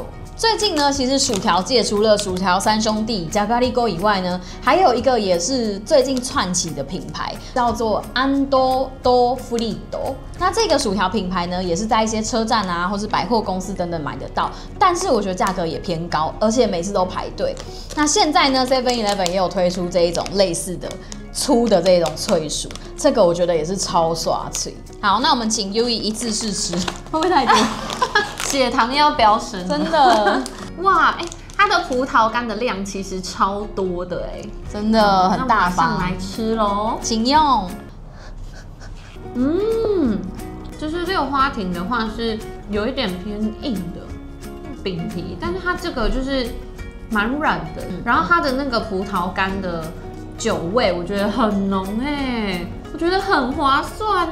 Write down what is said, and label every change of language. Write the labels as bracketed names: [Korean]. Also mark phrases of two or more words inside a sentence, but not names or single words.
[Chinese] 最近呢，其實薯條界除了薯條三兄弟加咖喱溝以外呢，還有一個也是最近竄起的品牌，叫做安多多芙利多。那這個薯條品牌呢，也是在一些車站啊，或是百貨公司等等買得到，但是我覺得價格也偏高，而且每次都排隊。那現在呢 ，7-11也有推出這一種類似的粗的這種脆薯，這個我覺得也是超刷脆。好，那我們請 Yui 一次試吃，會不會太多？血糖要飆升，真的。哇，它的葡萄乾的量其實超多的真的很大方。上來吃嘍，請用。就是六花亭的話是有一點偏硬的餅皮，但是它這個就是蠻軟的，然後它的那個葡萄乾的酒味我覺得很濃我覺得很划算